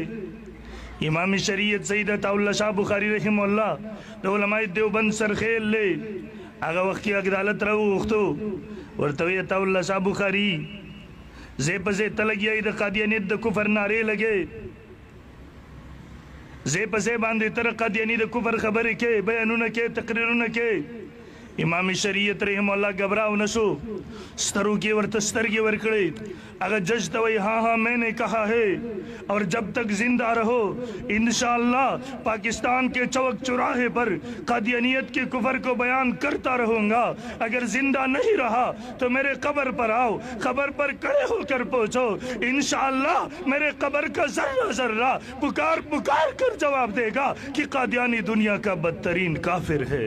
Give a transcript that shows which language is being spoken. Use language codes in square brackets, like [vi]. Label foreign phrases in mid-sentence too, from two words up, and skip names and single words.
[ps] امام شریعت سید عطاءاللہ شاہ بخاری [ar] رحم الله [ps] د علماء دیوبند سرخیل لی هغه وخت کې عدالت راوغوښتو، ورته وی عطاءاللہ شاہ بخاری زی په زی ته لګیایي د قادیانیت د کفر نارې لګې، زی په زی باندې تر قادیاني د کفر خبرې کې بیانونه کې تقریرونه کې. امام شریعت [ar] رحم الله [ps] گھبراو نشو، سترو کی ورته سترګې ورکړې. هغه جج ته وایي [ur] ہاں میں نے کہا ہے اور جب تک زندہ رہو انشاءاللہ پاکستان کے چوک چوراہے پر قادیانیت کے کفر کو بیان کرتا رہوں گا. اگر زندہ نہیں رہا تو میرے قبر پر آؤ، قبر پر کھڑے ہو کر پہنچو، انشاءاللہ میرے قبر کا ذرہ ذرہ پکار پکار کر جواب دے گا کہ قادیانی دنیا کا بدترین کافر ہے.